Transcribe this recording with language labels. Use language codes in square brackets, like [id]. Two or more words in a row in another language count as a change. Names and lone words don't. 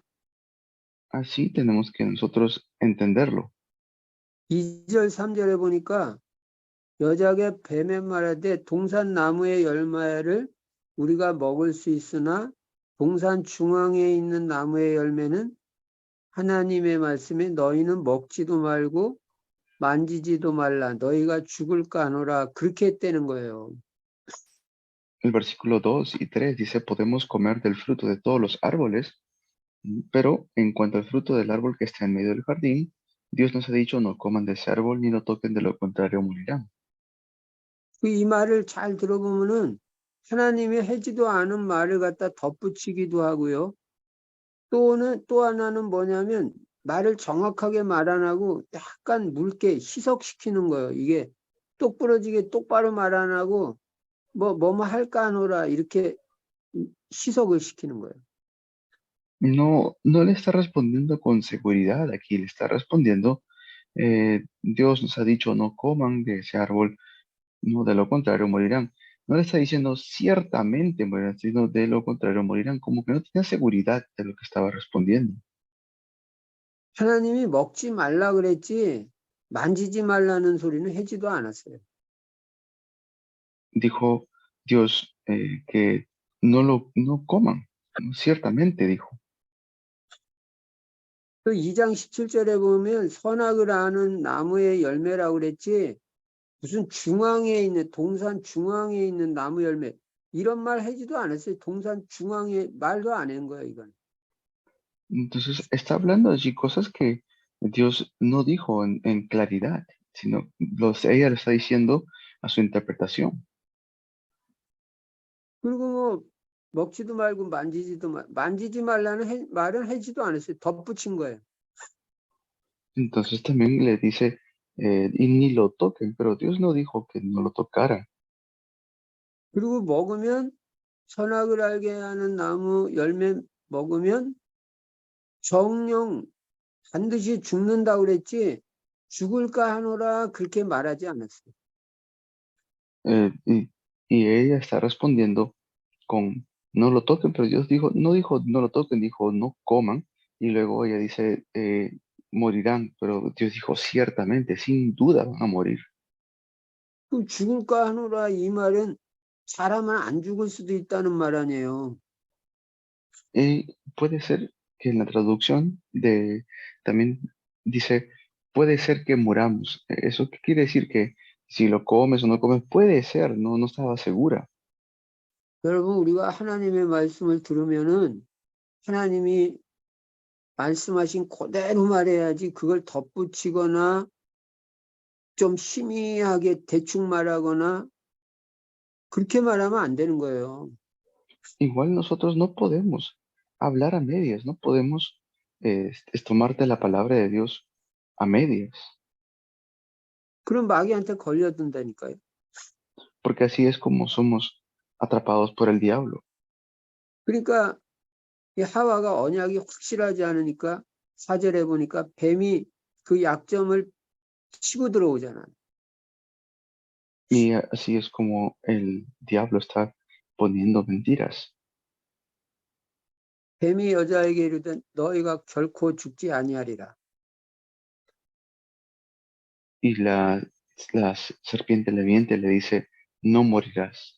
[es] Así tenemos que nosotros entenderlo. [ko] 2절 3절에 보니까 여자가 뱀에 말하되 동산 나무의 열매를 우리가 먹을 수 있으나 동산 중앙에 있는 나무의 열매는 하나님의 말씀에 너희는 먹지도 말고 만지지도 말라 너희가 죽을까 하노라 그렇게 했다는 거예요. [es] El versículo 2 y 3 dice, podemos comer del fruto de todos los árboles, pero en cuanto al fruto del árbol que está en medio del jardín, Dios nos ha dicho, no coman de ese árbol ni lo toquen, de lo contrario morirán. [ko] 이 말을 잘 들어보면은 하나님이 하지도 않은 말을 갖다 덧붙이기도 하고요. 또 하나는 뭐냐면 말을 정확하게 말 안 하고 약간 묽게 희석시키는 거예요. 이게 똑부러지게 똑바로 말 안 하고 뭐뭐 할까 하노라 이렇게 희석을 시키는 거예요. [es] No, no le está respondiendo con seguridad aquí, le está respondiendo, Dios nos ha dicho, no coman de ese árbol, no, de lo contrario morirán. No le está diciendo ciertamente morirán, sino de lo contrario morirán, como que no tenía seguridad de lo que estaba respondiendo. [ko] 하나님이 먹지 말라 그랬지 만지지 말라는 소리는 하지도 않았어요. [es] Dijo Dios que no coman, ¿no? Ciertamente dijo. [ko] 또 2장 17절에 보면 선악을 아는 나무의 열매라고 그랬지 무슨 중앙에 있는 동산 중앙에 있는 나무 열매 이런 말 하지도 않았어요. 동산 중앙에 말도 안 한 거예요, 이건. [es] Entonces está hablando allí cosas que Dios no dijo en claridad, sino ella lo está diciendo a su interpretación. [ko] 그리고 뭐 먹지도 말고 만지지 말라는 말은 하지도 않았어요. 덧붙인 거예요. [es] Entonces también le dice, y ni lo toquen, pero Dios no dijo que no lo tocaran. [ko] 그리고 먹으면 선악을 알게 하는 나무 열매 먹으면 정령 반드시 죽는다고 그랬지 죽을까 하노라 그렇게 말하지 않았어요. [es] Eh, y, y ella está respondiendo con, no lo toquen, pero Dios dijo, no dijo, no lo toquen, dijo, no coman. Y luego ella dice, morirán, pero Dios dijo, ciertamente, sin duda van a morir. [ko] 그 죽을까 하노라 이 말은 사람은 안 죽을 수도 있다는 말 아니에요. [es] Puede ser que en la traducción también dice, puede ser que muramos. ¿Eso qué quiere decir? Que si lo comes o no comes, puede ser, no estaba segura. [ko] 여러분 우리가 하나님의 말씀을 들으면은 하나님이 말씀하신 그대로 말해야지 그걸 덧붙이거나 좀 희미하게 대충 말하거나 그렇게 말하면 안 되는 거예요. [es] Igual nosotros no podemos hablar a medias, no podemos tomarte la palabra de Dios a medias, [ko] 그럼 마귀한테 걸려든다니까요. [es] porque así es como somos atrapados por el diablo. [ko] 그러니까 이 하와가 언약이 확실하지 않으니까 4절에 보니까 뱀이 그 약점을 치고 들어오잖아요. [es] Y así es como el diablo está poniendo mentiras. [ko] 뱀이 여자에게 이르되 너희가 결코 죽지 아니하리라. [es] Y la serpiente leviente le dice, no morirás.